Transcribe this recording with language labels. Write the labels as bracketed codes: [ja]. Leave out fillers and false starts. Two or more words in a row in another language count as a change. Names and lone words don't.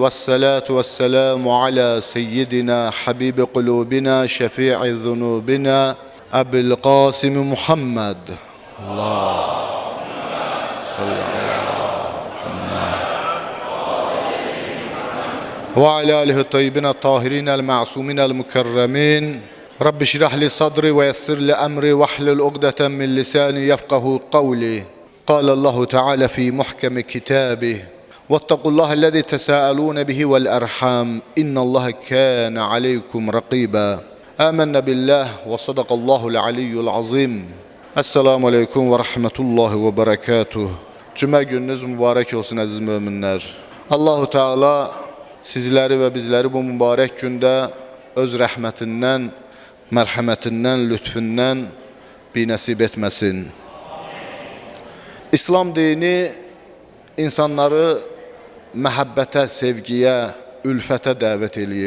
[ar] والصلاة والسلام على سيدنا حبيب قلوبنا شفيع ذنوبنا أبي القاسم محمد. اللهم صل على محمد. وعلى آله الطيبين الطاهرين المعصومين المكرمين. رب اشرح لي صدري ويسر لي أمري واحلل عقدة من لساني يفقهوا قولي. قال الله تعالى في محكم كتابه واتقوا الله الذي تساءلون به والأرحام إن الله كان عليكم رقيبا آمنا بالله وصدق الله العلي العظيم السلام عليكم ورحمة الله وبركاته. [az] Cümə gününüz mübarək olsun əziz möminlər. Allahu Teala sizləri və bizləri bu mübarək gündə öz rəhmətindən, mərhəmətindən, lütfündən binəsib etməsin. İslam dini insanları məhəbbətə, sevgiyə, ülfətə dəvət eləyib.